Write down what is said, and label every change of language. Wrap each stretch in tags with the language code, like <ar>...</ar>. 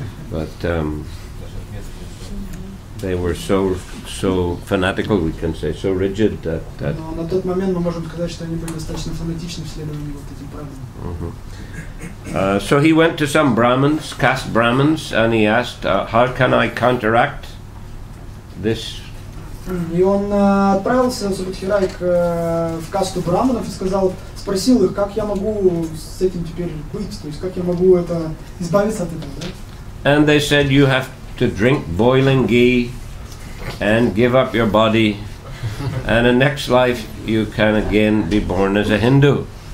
<en>But they were so fanatical, we can say, so rigid that.</en> <ru>Но на тот момент мы можем сказать, что они были достаточно фанатичны в следовании вот этим правилам.</ru> <en>So he went to some Brahmins, caste Brahmins, and he asked, "How can I counteract this?"</en> <ru>И он отправился в Субудхи Рай в касту браманов и спросил их, как я могу с этим теперь быть, то есть как я могу избавиться от этого, да?</ru> <en>And they said, "You have to drink boiling ghee and give up your body, and in next life you can again be born as a Hindu."</en>